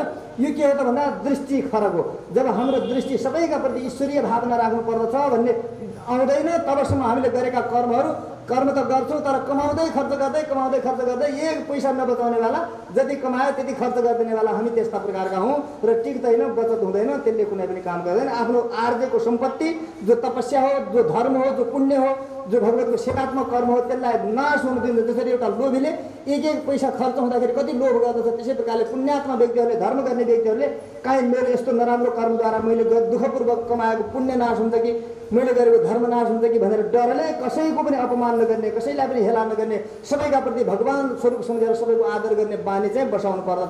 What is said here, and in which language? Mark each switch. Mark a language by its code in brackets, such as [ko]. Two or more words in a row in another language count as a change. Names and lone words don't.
[ne] यो के हो त भन्दा दृष्टि फरक हो। जब हाम्रो दृष्टि सबैका प्रति ईश्वरीय भावना राख्नु पर्दछ भन्ने आउँदैन तबसम्म हामीले गरेका कर्म त गर्छौँ, तर कमाउँदै खर्च गर्दै एक पैसा नबचाउनेवाला, जति कमायो त्यति खर्च गरिदिनेवाला हामी त्यस्ता प्रकारका हौँ। र टिक्दैन, बचत हुँदैन, त्यसले कुनै पनि काम गर्दैन। आफ्नो आर्जेको सम्पत्ति जो तपस्या हो, जो धर्म हो, जो पुण्य हो, जो भगवतको सेवात्मक कर्म हो, त्यसलाई नाश हुनु दिन्छ। जसरी एउटा लोभीले एक पैसा खर्च हुँदाखेरि कति लोभ गर्दछ, त्यसै प्रकारले पुण्यात्मा व्यक्तिहरूले, धर्म गर्ने व्यक्तिहरूले काहीँ मेरो यस्तो नराम्रो कर्मद्वारा मैले दुःखपूर्वक कमाएको पुण्य नाश हुन्छ कि मैले गरेको धर्म नाश हुन्छ कि भनेर डरले कसैको पनि अपमान नगर्ने, कसैलाई पनि हेला नगर्ने, सबैका प्रति भगवान स्वरूप सम्झेर सबैको आदर गर्ने बानी चाहिँ बसाउनु पर्दछ।